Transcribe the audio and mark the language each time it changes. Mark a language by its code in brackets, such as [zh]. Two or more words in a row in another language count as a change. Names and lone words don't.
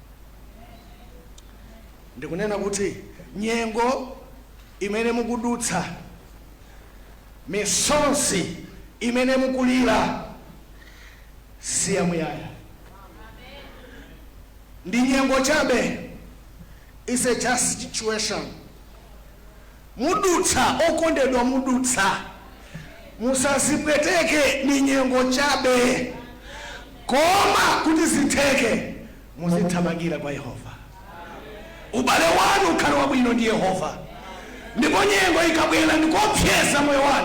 [ny] Ndikunena kuti nyengo imene mukudutsa, misonzi imene mukulira si yamuyaya. Ndi nyengo chabe, [en] is a just situation. [ny] Mudutsa okondedwa, mudutsa musazipweteke, ni nyengo chabe. Koma kuti zitheke muzithamangira kwa Yehova. Ubale wanu ukhale wabwino ndi Yehova, ndipo nyengo ikabwera ndikopyesa moyo wanu.